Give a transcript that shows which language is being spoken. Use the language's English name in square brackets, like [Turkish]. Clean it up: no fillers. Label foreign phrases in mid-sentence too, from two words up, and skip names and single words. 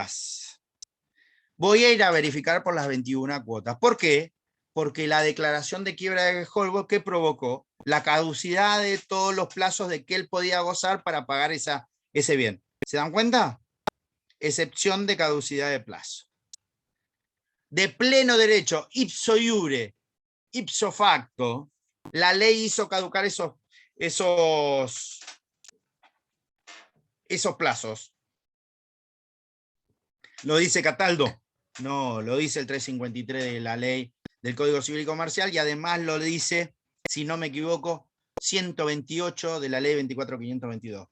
[Spanish] Voy a ir a verificar por las 21 cuotas. ¿Por qué? Porque la declaración de quiebra de Holbox, ¿qué provocó? La caducidad de todos los plazos de que él podía gozar para pagar ese bien. ¿Se dan cuenta? Excepción de caducidad de plazo. De pleno derecho, [Latin] ipso iure, ipso facto, [Spanish] la ley hizo caducar esos plazos. ¿Lo dice Cataldo? No, lo dice el 353 de la ley del Código Civil y Comercial, y además lo dice, si no me equivoco, 128 de la ley 24.522.